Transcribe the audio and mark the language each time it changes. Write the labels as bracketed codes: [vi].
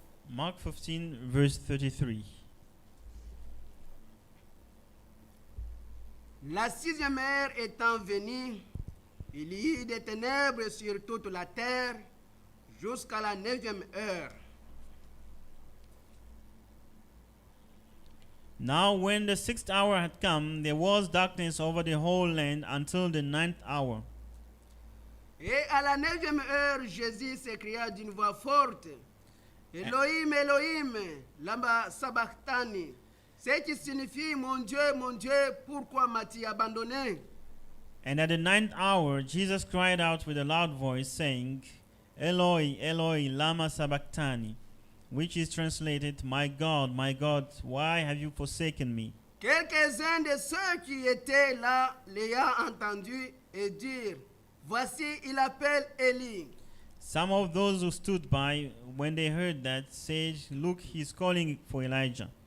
[en] Mark 15, verse 33. [fr] La 6e heure étant venue, il y eut des ténèbres sur toute la terre jusqu'à la 9e heure. [en] Now when the 6th hour had come, there was darkness over the whole land until the 9th hour. [fr] Et à la 9e heure, Jésus s'écria d'une voix forte, [arc] Elohim, Elohim, lama sabachthani, [fr] ce qui signifie, mon Dieu, pourquoi m'as-tu abandonné? [en] And at the 9th hour, Jesus cried out with a loud voice, saying, [arc] Eloi, Eloi, lama sabachthani, [en] which is translated, my God, why have you forsaken me? [fr] Quelques-uns de ceux qui étaient là l'ayant entendu et dirent, voici, il appelle Élie. [en] Some of those who stood by, when they heard that, said, look, he's calling for Elijah.